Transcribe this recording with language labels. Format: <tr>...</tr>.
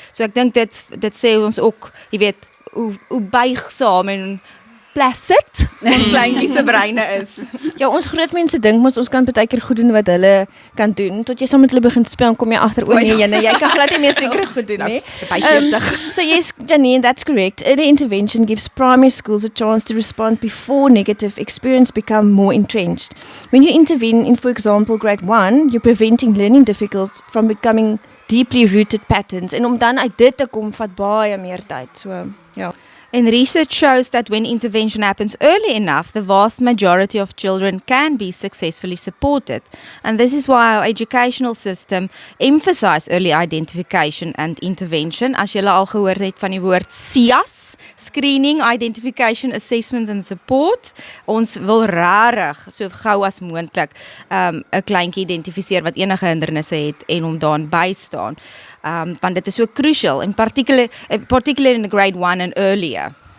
<af>So ek dink dit sê ons ook, jy weet, hoe buigsaam en placid ons kleintjies se breine is. Ja, ons groot mense dink mos ons kan baie keer goed doen wat hulle kan doen, tot jy saam met hulle begin speel en kom jy agter, jy kan glad nie meer seker goed doen nie.</af> <en>So yes, Janine, that's correct. Early intervention gives primary schools a chance to respond before negative experience become more entrenched. When you intervene in, for example, grade 1, you're preventing learning difficulties from becoming deeply rooted patterns.</en> <af>En om dan uit dit te kom, vat baie meer tyd. So, ja.</af> <en>And research shows that when intervention happens early enough, the vast majority of children can be successfully supported. And this is why our educational system emphasize early identification and intervention.</en> <af>As julle al gehoor het van die woord SIAS, Screening, Identification, Assessment and Support. Ons wil rarig so gou as moontlik 'n kleintjie identifiseer wat enige hindernisse het en hom daarin bystaan. Want dit is so</af> <en>crucial, in particular in grade 1 and earlier.</en>